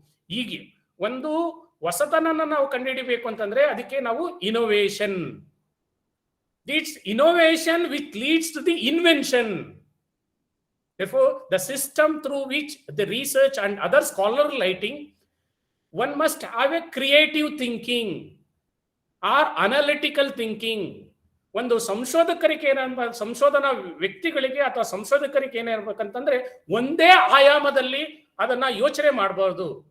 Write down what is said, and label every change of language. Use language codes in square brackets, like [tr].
[kn] ಈಗ ಒಂದು ಹೊಸತನನ ನಾವು ಕಂಡುಹಿಡಿಬೇಕು ಅಂತಂದ್ರೆ ಅದಕ್ಕೆ ನಾವು innovation. [en] It's innovation which leads to the invention. Therefore, the system through which the research and other scholarly writing, one must have a creative thinking or analytical thinking. [kn] ಒಂದು ಸಂಶೋಧನಾ ವ್ಯಕ್ತಿಗಳಿಗೆ ಅಥವಾ ಸಂಶೋಧಕರಿಗೆ ಏನಿರ್ಬೇಕಂತಂದ್ರೆ ಒಂದೇ ಆಯಾಮದಲ್ಲಿ ಅದನ್ನ ಯೋಚನೆ ಮಾಡಬಾರ್ದು.